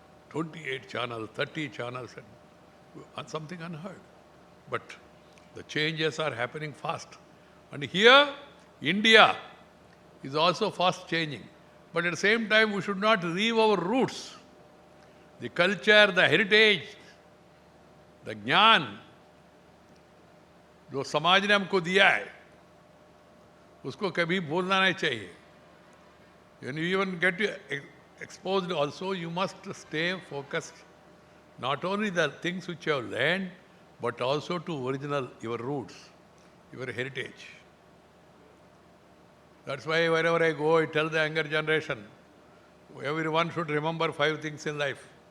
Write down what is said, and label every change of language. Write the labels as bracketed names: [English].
[English] 28 channels, 30 channels, and something unheard. But the changes are happening fast. And here, India is also fast changing. But at the same time, we should not leave our roots. The culture, the heritage, the [Hindi] ज्ञान जो समाज ने हमको दिया है, उसको कभी भूलना नहीं चाहिए. [English] When you even get exposed also, you must stay focused Not only the things which you have learned, but also to original, your roots, your heritage. That's why wherever I go, I tell the younger generation, everyone should remember 5 things in life.